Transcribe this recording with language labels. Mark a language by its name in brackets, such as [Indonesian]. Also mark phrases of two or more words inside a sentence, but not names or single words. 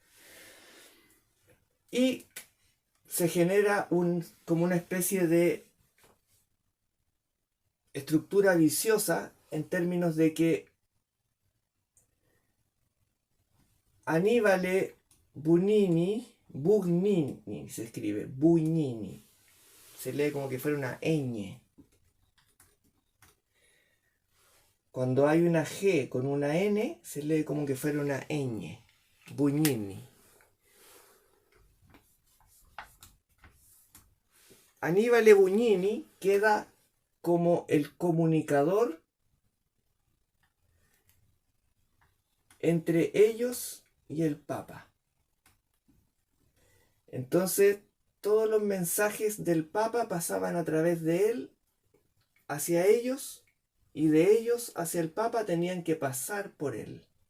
[Spanish] y se genera como una especie de estructura viciosa en términos de que Annibale Bugnini se escribe, Bugnini, se lee como que fuera una ñ. Cuando hay una G con una N, se lee como que fuera una ñ. Bugnini. Annibale Bugnini queda como el comunicador entre ellos y el Papa. Entonces, todos los mensajes del Papa pasaban a través de él hacia ellos, y de ellos hacia el Papa tenían que pasar por él.